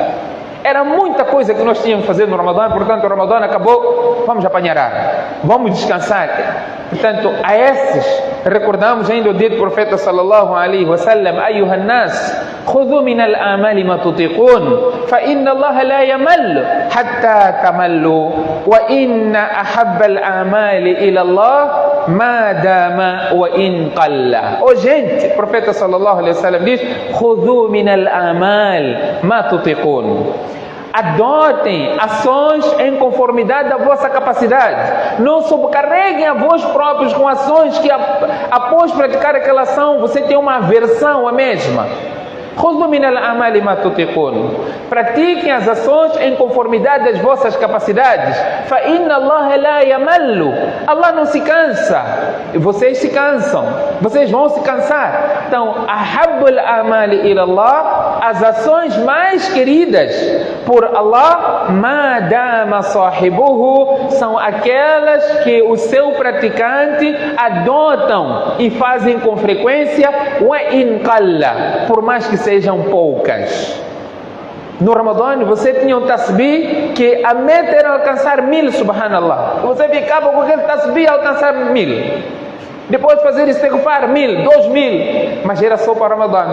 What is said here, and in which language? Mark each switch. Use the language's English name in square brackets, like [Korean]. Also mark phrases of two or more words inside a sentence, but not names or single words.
[Portuguese] Era muita coisa que nós tínhamos que fazer no Ramadã, portanto o Ramadã acabou, vamos apanhar ar, vamos descansar. Portanto, a esses recordamos ainda o dito do profeta [Arabic] صلى الله عليه وسلم أيها الناس خذوا من الأعمال ما تطيقون فإن الله لا يمل حتى تملوا وإن أحب الأعمال إلى الله ما دام وإن قل. [Portuguese] Oh gente, o profeta [Arabic] صلى الله عليه وسلم [Portuguese] diz: [Arabic] خذوا من الأعمال ما تطيقون. [Portuguese] Adotem ações em conformidade da vossa capacidade. Não sobrecarreguem a vós próprios com ações que após praticar aquela ação você tem uma aversão à mesma. [Arabic] خذوا من الأعمال ما تطيقون. [Portuguese] Pratiquem as ações em conformidade das vossas capacidades. [Arabic] فإن الله لا يمل. [Portuguese] Allah não se cansa. E vocês se cansam. Vocês vão se cansar. Então, [Arabic] أحب الأعمال إلى الله. [Portuguese] As ações mais queridas por Allah, [Arabic] ما دام صاحبه, [Portuguese] são aquelas que o seu praticante adotam e fazem com frequência. [Arabic] وإن قل. [Portuguese] Por mais que sejam poucas. No Ramadã você tinha um tasbih que a meta era alcançar 1000, subhanallah. Você ficava com aquele tasbih a alcançar 1000. Depois fazer istighfar 1000, 2000. Mas era só para o Ramadã.